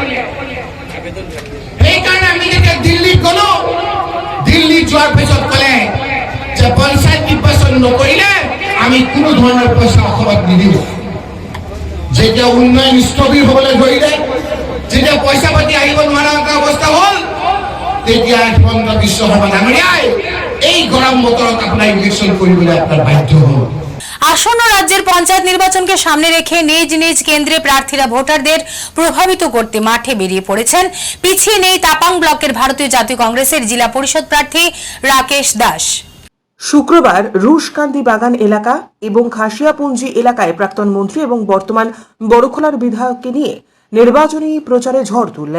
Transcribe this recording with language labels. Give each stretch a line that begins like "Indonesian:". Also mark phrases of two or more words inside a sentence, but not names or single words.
Assamese: সেইকাৰণে আমি যেতিয়া দিল্লীত গলো, দিল্লীত যোৱাৰ পিছত ক'লে যে পঞ্চায়ত নিৰ্বাচন নকৰিলে আমি কোনো ধৰণৰ পইচা অসমত নিদিওঁ। যেতিয়া উন্নয়ন স্থবিৰ হ'বলৈ ধৰিলে, যেতিয়া পইচা পাতি আহিব নোৱাৰা এটা অৱস্থা হ'ল, তেতিয়া হিমন্ত বিশ্ব শৰ্মা ডাঙৰীয়াই এই গৰম বতৰত আপোনাৰ ইলেকশ্যন কৰিবলৈ আপোনাৰ বাধ্য হ'ল।
Bangla: আসন্ন রাজ্যের পঞ্চায়েত নির্বাচনকে সামনে রেখে নিজ নিজ কেন্দ্রে প্রার্থীরা ভোটারদের প্রভাবিত করতে মাঠে বেরিয়ে পড়েছেন। পিছিয়ে নেই তাপাং ব্লকের ভারতীয় জাতীয় কংগ্রেসের জেলা পরিষদ প্রার্থী রাকেশ দাস। শুক্রবার রুশকান্দি বাগান এলাকা এবং খাসিয়াপুঞ্জি এলাকায় প্রাক্তন মন্ত্রী এবং বর্তমান বড়খোলার বিধায়ককে নিয়ে নির্বাচনী প্রচারে ঝড় তুললেন।